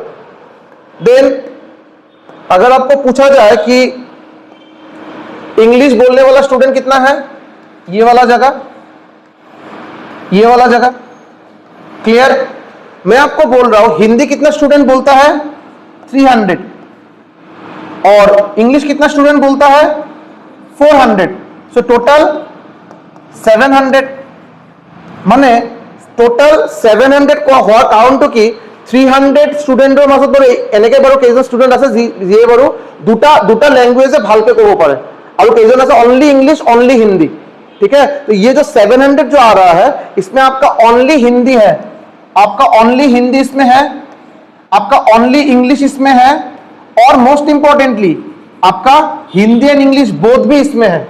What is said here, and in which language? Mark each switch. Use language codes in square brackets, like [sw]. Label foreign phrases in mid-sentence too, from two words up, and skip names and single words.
[hi] देन अगर आपको पूछा जाए कि इंग्लिश बोलने वाला स्टूडेंट कितना है, ये वाला जगह, ये वाला जगह। क्लियर? मैं आपको बोल रहा हूं हिंदी कितना स्टूडेंट बोलता है 300, और इंग्लिश कितना स्टूडेंट बोलता है 400, [en] so total [hi] 700 [as] মানে টোটাল 700 হোৱাৰ কাৰণটো কি 300 ষ্টুডেণ্টৰ মাজত বাৰু এনেকৈ বাৰু কেইজন ষ্টুডেণ্ট আছে যিয়ে বাৰু দুটা लैंग्वेज ভালকে ক'ব পাৰে [hi] और केजन ऐसा [en] only English only Hindi. [hi] ठीक है, तो ये जो 700 जो आ रहा है इसमें आपका ओनली हिंदी है, आपका ओनली हिंदी इसमें है, आपका ओनली इंग्लिश इसमें है, और [en] most importantly [hi] आपका [en] Hindi and English both [hi] भी इसमें है।